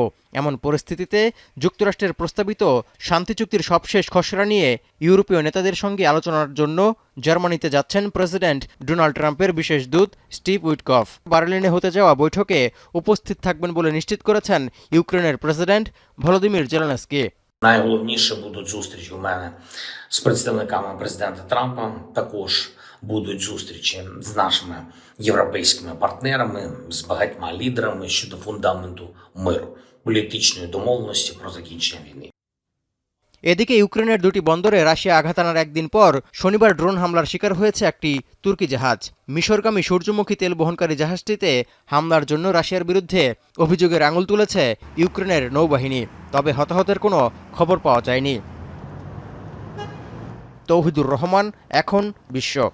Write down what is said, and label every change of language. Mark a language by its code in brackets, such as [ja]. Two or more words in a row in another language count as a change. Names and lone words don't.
[bn] এমন পরিস্থিতিতে যুক্তরাষ্ট্রের প্রস্তাবিত শান্তি চুক্তির সবশেষ খসড়া নিয়ে ইউরোপীয় নেতাদের সঙ্গে আলোচনার জন্য জার্মানিতে যাচ্ছেন প্রেসিডেন্ট ডোনাল্ড ট্রাম্পের বিশেষ দূত স্টিভ উইটকফ। বার্লিনে হতে যাওয়া বৈঠকে উপস্থিত থাকবেন বলে নিশ্চিত করেছেন ইউক্রেনের প্রেসিডেন্ট ভলোদিমির জেলেনস্কি। [uk] Найголовніше будуть зустрічі у мене з представниками президента Трампа. Також будуть зустрічі з нашими європейськими партнерами, з багатьма лідерами щодо фундаменту миру, політичної домовленості про закінчення війни. [bn] এদিকে ইউক্রেনের দুটি বন্দরে রাশিয়া আঘাত আনার একদিন পর শনিবার ড্রোন হামলার শিকার হয়েছে একটি তুর্কি জাহাজ। মিশরগামী সূর্যমুখী তেল বহনকারী জাহাজটিতে হামলার জন্য রাশিয়ার বিরুদ্ধে অভিযোগের আঙুল তুলেছে ইউক্রেনের নৌবাহিনী। তবে হতাহতের কোনো খবর পাওয়া যায়নি। তৌহিদুর রহমান, এখন বিশ্ব।